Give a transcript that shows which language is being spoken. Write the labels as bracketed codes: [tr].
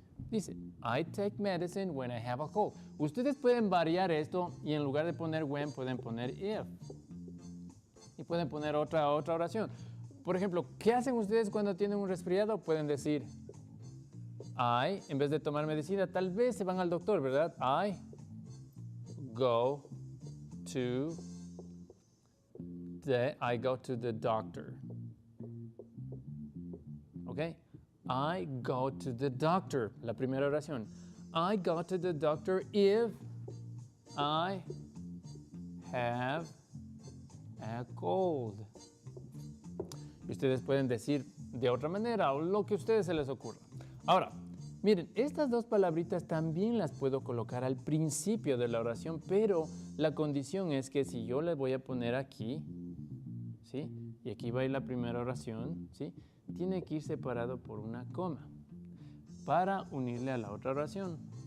[en] Dice, I take medicine when I have a cold. [es] Ustedes pueden variar esto y en lugar de poner when pueden poner if. Y pueden poner otra oración. Por ejemplo, ¿qué hacen ustedes cuando tienen un resfriado? Pueden decir, I, en vez de tomar medicina, tal vez se van al doctor, ¿verdad? [en] I go to the doctor. ¿Ok? I go to the doctor. La primera oración. I go to the doctor if I have a cold. [es] Y ustedes pueden decir de otra manera o lo que a ustedes se les ocurra. Ahora, miren, estas dos palabritas también las puedo colocar al principio de la oración, pero la condición es que si yo las voy a poner aquí, ¿sí? Y aquí va a ir la primera oración, ¿sí? Tiene que ir separado por una coma para unirle a la otra oración.